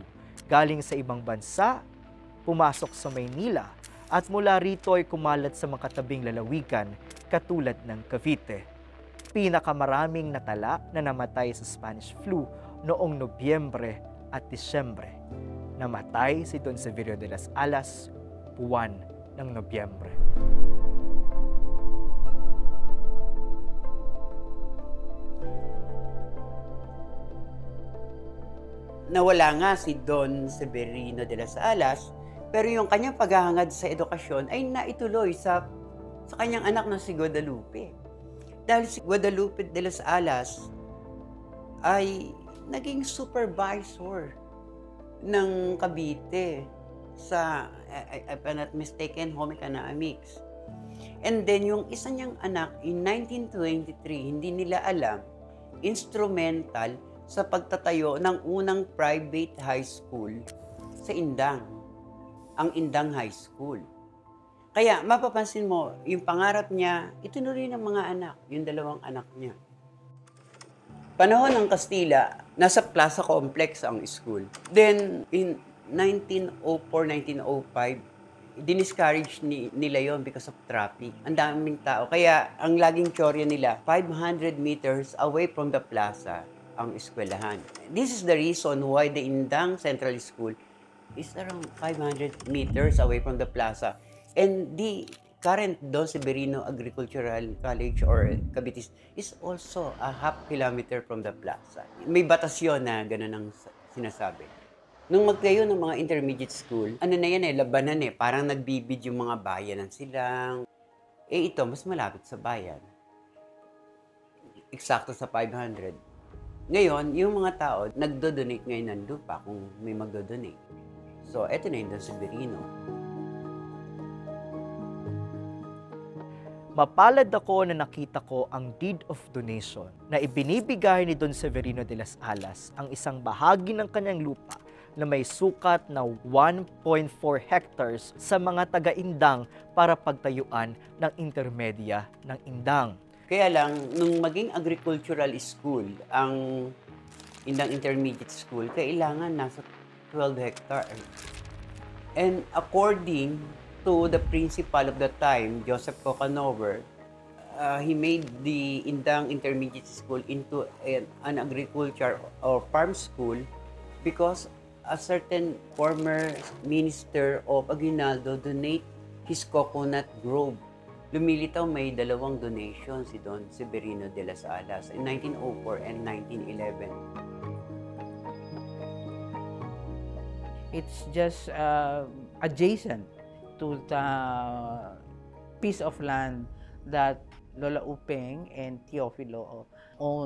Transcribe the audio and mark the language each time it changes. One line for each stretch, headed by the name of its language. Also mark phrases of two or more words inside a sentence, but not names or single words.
Filipino: Galing sa ibang bansa, pumasok sa Maynila at mula rito ay kumalat sa mga katabing lalawigan katulad ng Cavite. Pinakamaraming natala na namatay sa Spanish flu noong Nobyembre at Disyembre. Namatay si Don Severio de las Alas, buwan ng Nobyembre. Nawala nga si Don Severino de las Alas, pero yung kanyang paghahangad sa edukasyon ay naituloy sa kanyang anak na si Guadalupe. Dahil si Guadalupe de las Alas ay naging supervisor ng Cavite sa,
English: if I'm not mistaken, home economics. And then
Filipino: yung isa niyang anak in 1923, hindi nila alam, instrumental sa pagtatayo ng unang
English: private high school
Filipino: sa Indang, ang Indang High School. Kaya mapapansin mo, yung pangarap niya, itinuloy ng mga anak, yung dalawang anak niya. Panahon ng Kastila, nasa Plaza Complex ang school.
English: Then, in 1904-1905,
Filipino: diniscourage nila yon
English: because of traffic.
Filipino: Ang daming tao. Kaya, ang laging tsorya nila,
English: 500 meters away from the plaza
Filipino: ang eskwelahan.
English: This is the reason why the Indang Central School is around 500 meters away from the plaza. And the current Don Severino Agricultural College or Cavite is also a half kilometer from the plaza.
Filipino: May batas yun na gano'n ang sinasabi. Nung magtayo ng mga
English: intermediate school,
Filipino: ano na yan labanan parang nagbibid yung mga bayanan silang. Ito, mas malapit sa bayan. Eksakto sa 500. Ngayon, yung mga tao, nagdo-donate ngayon ng lupa kung may magdo-donate. So, eto na yung Don Severino. Mapalad ako na nakita ko ang
English: deed of donation
Filipino: na ibinibigay ni Don Severino de las Alas ang isang bahagi ng kanyang lupa na may sukat na 1.4 hectares sa mga taga-Indang para pagtayuan ng intermedia ng Indang. Kaya lang, nung maging
English: agricultural school,
Filipino: ang Indang Intermediate School, kailangan nasa 12 hectares.
English: And according to the principal of the time, Joseph Cocanover, he made the Indang Intermediate School into an agriculture or farm school because a certain former minister of Aguinaldo donate his coconut grove.
Filipino: Lumilitaw may dalawang donation si Don Severino de las Alas
English: in 1904 and 1911. It's just adjacent to the piece of land that Lola Upeng and Teofilo own.